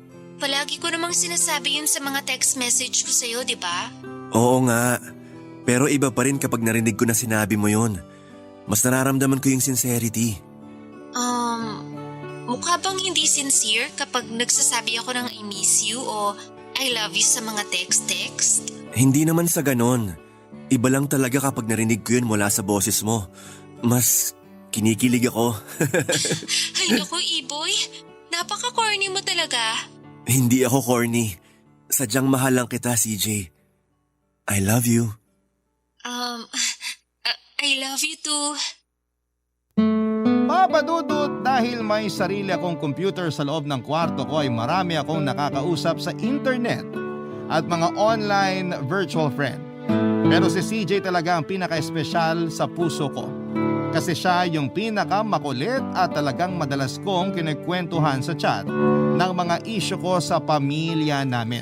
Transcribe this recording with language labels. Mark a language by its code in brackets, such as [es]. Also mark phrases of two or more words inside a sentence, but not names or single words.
[tl] Palagi ko namang sinasabi yun sa mga text message ko sa'yo, di ba? Oo nga. Pero iba pa rin kapag narinig ko na sinabi mo yun. Mas nararamdaman ko yung sincerity. Mukha bang hindi sincere kapag nagsasabi ako ng [en] I miss you [tl] o [en] I love you [tl] sa mga text-text? Hindi naman sa ganon. Iba lang talaga kapag narinig ko yun mula sa boses mo. Mas kinikilig ako. Ay naku, E-boy. Napaka-corny mo talaga. Hindi ako corny. Sadyang mahal lang kita, CJ. [en] I love you. I love you too. [tl] Papa Dudut, dahil may sarili akong computer sa loob ng kwarto ko ay marami akong nakakausap sa internet at mga [en] online virtual friend. [tl] Pero si CJ talaga ang pinaka-espesyal sa puso ko. Kasi siya yung pinaka-makulit at talagang madalas kong kinikwentuhan sa chat ng mga isyu ko sa pamilya namin.